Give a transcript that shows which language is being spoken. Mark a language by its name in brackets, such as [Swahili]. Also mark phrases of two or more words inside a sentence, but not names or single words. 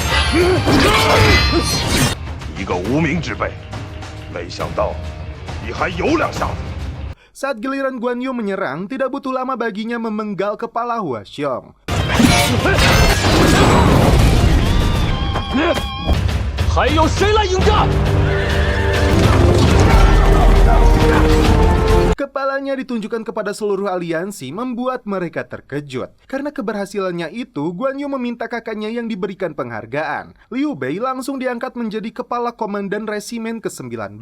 [Chinese] 一个无名之辈，没想到你还有两下子。 [Indonesian] Saat giliran Guan Yu menyerang, tidak butuh lama baginya memenggal kepala Hua Xiong. [Chinese] 还有谁来应战？ [Indonesian] Kepalanya ditunjukkan kepada seluruh aliansi membuat mereka terkejut. Karena keberhasilannya itu, Guan Yu meminta kakaknya yang diberikan penghargaan. Liu Bei langsung diangkat menjadi kepala komandan resimen ke-19.